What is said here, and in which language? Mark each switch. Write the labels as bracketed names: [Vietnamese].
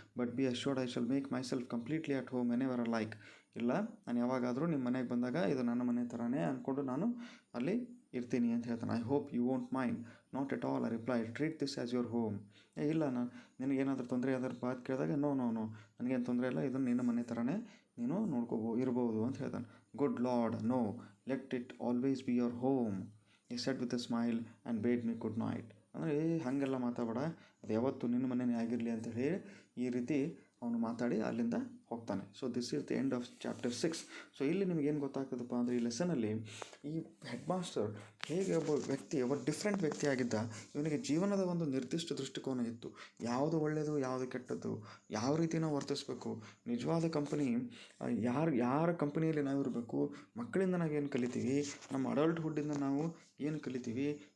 [English] But be assured I shall make myself completely at home whenever I like. [Kannada] ಇಲ್ಲ, ನಾನು ಯಾವಾಗಾದರೂ ನಿಮ್ಮ ಮನೆಗೆ ಬಂದಾಗ ಇದು ನನ್ನ ಮನೆ ಥರನೇ ಅಂದ್ಕೊಂಡು ನಾನು ಅಲ್ಲಿ ಇರ್ತೀನಿ ಅಂತ ಹೇಳ್ತಾನೆ. [English] I hope you won't mind. Not at all, I reply, treat this as your home. [Kannada] ಇಲ್ಲ, ನಿನಗೇನಾದರೂ ತೊಂದರೆ ಯಾವ್ದಾದ್ರು ಬಾತ್ ಕೇಳಿದಾಗ ನೋ ನನಗೇನು ತೊಂದರೆ ಇಲ್ಲ, ಇದನ್ನು ನಿನ್ನ ಮನೆ ಥರನೇ ನೀನು ಇರ್ಬೋದು ಅಂತ ಹೇಳ್ತಾನೆ. [English] Good lord, no, let it always be your home. he said with a smile and bade me good night. [Kannada] ಅಂದರೆ ಹಾಗೆಲ್ಲ ಮಾತಾಡಬೇಡ, ಅದು ಯಾವತ್ತು ನಿನ್ನ ಮನೆಯೇ ಆಗಿರಲಿ ಅಂತ ಹೇಳಿ ಈ ರೀತಿ ಅವನು ಮಾತಾಡಿ ಅಲ್ಲಿಂದ ಹೋಗ್ತಾನೆ. [English] So this is the end of chapter 6. [Kannada] So ಇಲ್ಲಿ ನಿಮಗೇನು ಗೊತ್ತಾಗ್ತದಪ್ಪ ಅಂದರೆ, ಈ ಲೆಸನಲ್ಲಿ ಈ ಹೆಡ್ ಮಾಸ್ಟರ್ ಹೇಗೆ ಒಬ್ಬ ಡಿಫ್ರೆಂಟ್ ವ್ಯಕ್ತಿ ಆಗಿದ್ದ. ಇವನಿಗೆ ಜೀವನದ ಒಂದು ನಿರ್ದಿಷ್ಟ ದೃಷ್ಟಿಕೋನ ಇತ್ತು, ಯಾವುದು ಒಳ್ಳೆಯದು ಯಾವುದು ಕೆಟ್ಟದ್ದು, ಯಾವ ರೀತಿ ನಾವು ವರ್ತಿಸಬೇಕು, ನಿಜವಾದ ಕಂಪನಿ ಯಾರ ಕಂಪನಿಯಲ್ಲಿ ನಾವು ಇರಬೇಕು, ಮಕ್ಕಳಿಂದ ನಾವೇನು ಕಲಿತೀವಿ, ನಮ್ಮ ಅಡಲ್ಟ್ಹುಡ್ಡಿಂದ ನಾವು ಏನು ಕಲಿತೀವಿ.